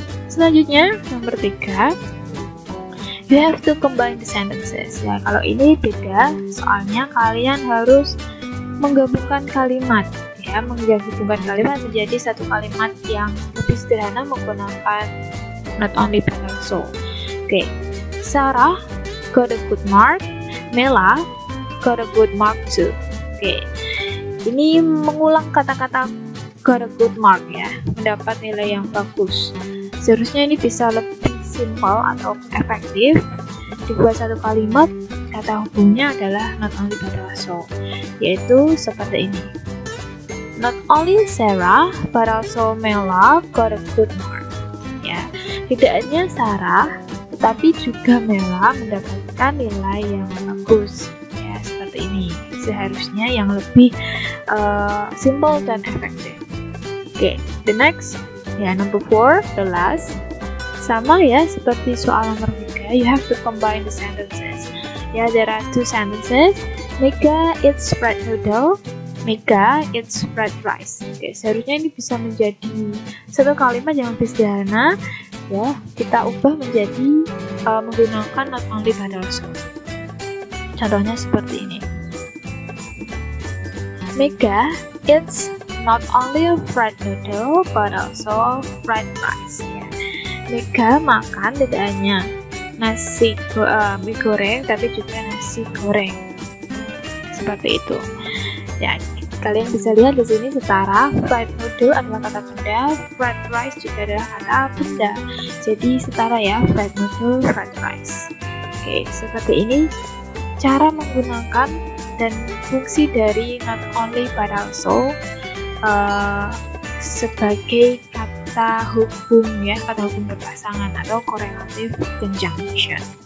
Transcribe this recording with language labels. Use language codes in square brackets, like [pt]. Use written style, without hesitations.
[id] Selanjutnya nomor 3, [en] you have to combine the sentences ya. [id] Kalau ini beda, soalnya kalian harus menggabungkan kalimat ya, menggabungkan kalimat menjadi satu kalimat yang lebih sederhana menggunakan not only but also. [en] Oke, Sarah got a good mark, Mela got a good mark too. [id] Oke, ini mengulang kata-kata [en] got a good mark [id] ya, mendapat nilai yang bagus. Seharusnya ini bisa lebih simple atau efektif, dibuat satu kalimat, kata hubungnya adalah not only but also, yaitu seperti ini. [en] Not only Sarah but also Mela got a good mark. [id] Ya, tidak hanya Sarah, tetapi juga Mela mendapatkan nilai yang bagus. Ya, seperti ini. Seharusnya yang lebih simple dan efektif. [en] Oke, the next, ya number 4, the last. [id] Sama ya seperti soal nomor 3, [en] you have to combine the sentences. Ya, there are two sentences. Mega eats fried noodle. Mega eats fried rice. [id] Oke, seharusnya ini bisa menjadi satu kalimat yang lebih sederhana ya. Kita ubah menjadi menggunakan not only but also. Contohnya seperti ini. [en] Mega eats not only a fried noodle but also fried rice ya. [id] Mega makan tidak hanya nasi mie goreng tapi juga nasi goreng. Seperti itu. Ya, Kalian bisa lihat di sini setara. Fried noodle adalah kata benda, fried rice juga adalah kata benda. Jadi setara ya, fried noodle, fried rice. Oke, seperti ini cara menggunakan dan fungsi dari not only but also sebagai kata hubung ya, kata hubung berpasangan atau correlative conjunction.